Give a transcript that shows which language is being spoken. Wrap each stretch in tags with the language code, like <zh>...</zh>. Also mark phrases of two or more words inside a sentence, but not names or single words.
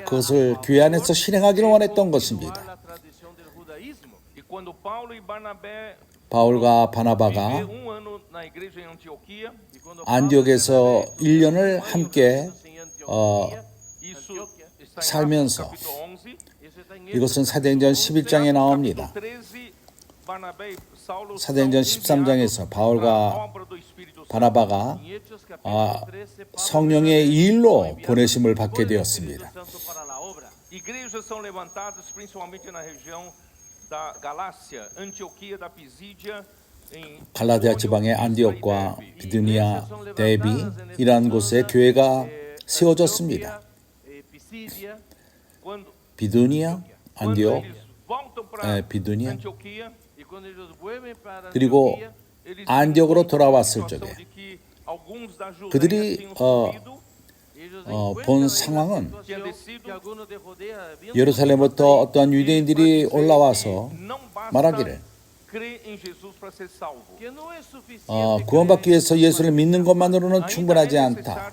<ko>그것을 교회 안에서 실행하기를 원했던 것입니다. 바울과 바나바가 안디옥에서 1년을 함께 살면서 이것은 사도행전 11장에 나옵니다. 사도행전 13장에서 바울과 바나바가 성령의 일로 보내심을 받게 되었습니다.</ko> <pt>Igrejas são levantadas principalmente na região da Galácia, Antioquia da Pisídia,</pt> <ko>갈라디아 지방의 안디옥과 비두니아, 데비 이러한 곳에 교회가 세워졌습니다. 비두니아, 안디옥, 비두니아 그리고 안디옥으로 돌아왔을 적에 그들이 본 상황은 예루살렘부터 어떤 유대인들이 올라와서 말하기를 구원받기 위해서 예수를 믿는 것만으로는 충분하지 않다.</ko>